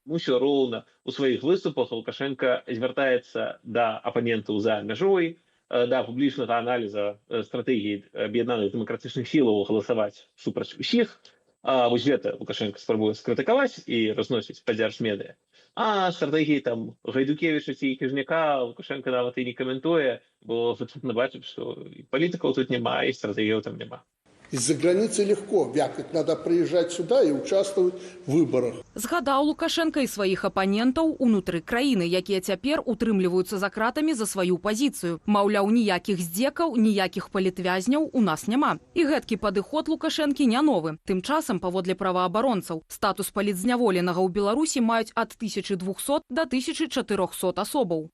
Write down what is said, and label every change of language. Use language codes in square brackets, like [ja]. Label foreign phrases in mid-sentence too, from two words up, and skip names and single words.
[be] Усё роўна у сваіх выступах Лукашенко звяртаецца да апанентаў за мяжой, да публічнага аналіза стратэгіі аб'яднаных дэмакратычных сілаў галасаваць супраць усіх. Вось гэта Лукашенко спрабуе скрытыкаваць і разносіць па дзяржмедыя. А стратэгіі там Гайдукевіча ці Хіжняка Лукашенко нават і не каментуе, бо вычутна бачыць, што палітыкаў тут няма, і стратэгіяў там няма. [ru] Из-за границы легко вякать, надо приезжать сюда и участвовать в выборах. [be] Згадаў Лукашенко і сваіх апанентаў унутры краіны, якія цяпер утрымліваюцца за кратамі за сваю пазіцыю. Маўляў, ніякіх здзекаў, ніякіх палітвязняў у нас няма. І гэткі падыход Лукашэнкі не новы. Тым часам, паводле праваабаронцаў, статус палітзняволенага ў Беларусі маюць ад 1200 до 1400 асобаў.